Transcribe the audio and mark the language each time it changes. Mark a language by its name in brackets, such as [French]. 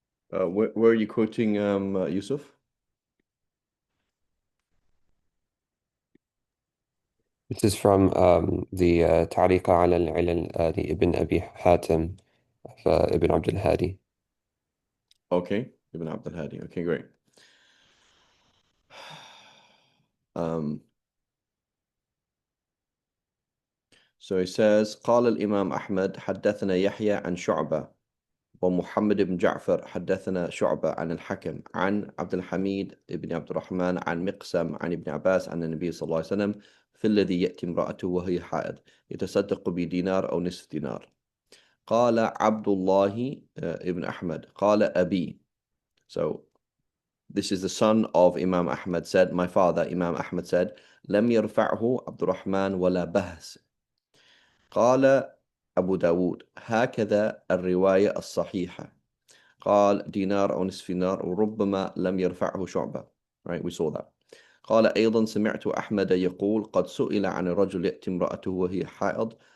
[English] Where are you quoting, Yusuf? This is from the [Arabic] تعليق على العلل لابن أبي حاتم ابن عبد الهادي. [English] Okay, Ibn Abdul Hadi. Okay, great. Um, so he says, [Arabic] قال الإمام أحمد حدثنا يحيى عن شعبة ومحمد بن جعفر حدثنا شعبة عن الحكم عن عبد الحميد بن عبد الرحمن عن مقسم عن ابن عباس عن النبي صلى الله عليه وسلم في الذي يأتي امرأته وهي حائض يتصدق بدينار أو نصف دينار. قال عبد الله ibn Ahmad قال أبي. [English] So this is the son of Imam Ahmad said, my father Imam Ahmad said, [Arabic] لم يرفعه عبد الرحمن ولا بهس. قال أبو داود هكذا الرواية الصحيحة. قال دينار أو نصف دينار وربما لم يرفعه شعبة. [English] Right, we saw that. [Arabic] قال أيضا سمعت أحمد يقول قد سئل عن الرجل يأتي امرأته وهي حائض.